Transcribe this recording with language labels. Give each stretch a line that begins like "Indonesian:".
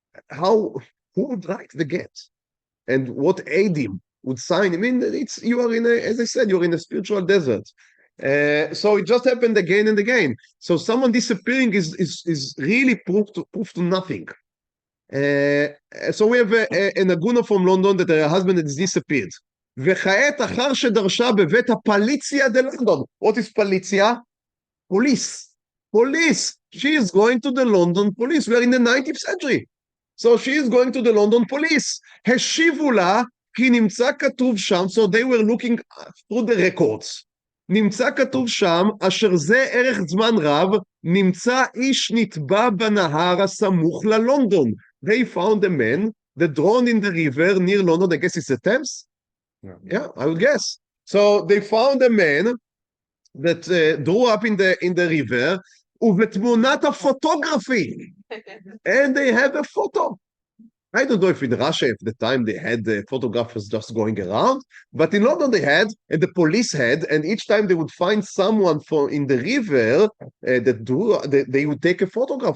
English: Who would write the get? And what adim would sign? I mean, you are as I said, you're in a spiritual desert. So it just happened again and again. So someone disappearing is really proof to nothing. So we have an Agunot from London that her husband has disappeared.
Hebrew: וכעת אחר שדרשה בבית הפליציה דלונדון.
English: What is פליציה? Police. She is going to the London police. We are in the 19th century. So she is going to the London police.
Hebrew: השיבו לה, כי נמצא כתוב שם,
English: so they were looking through the records.
Hebrew: נמצא כתוב שם, אשר זה ערך זמן רב, נמצא איש נטבע בנהר הסמוך ללונדון.
English: They found a man that drowned in the river near London. I guess it's the Thames? Yeah, I would guess. So they found a man that drew up in the river,
Hebrew: ובתמונת הפוטוגרפי.
English: And they have a photo. I don't know if in Russia at the time they had photographers just going around, but in London they had, and the police had, and each time they would find someone in the river they would take a photograph.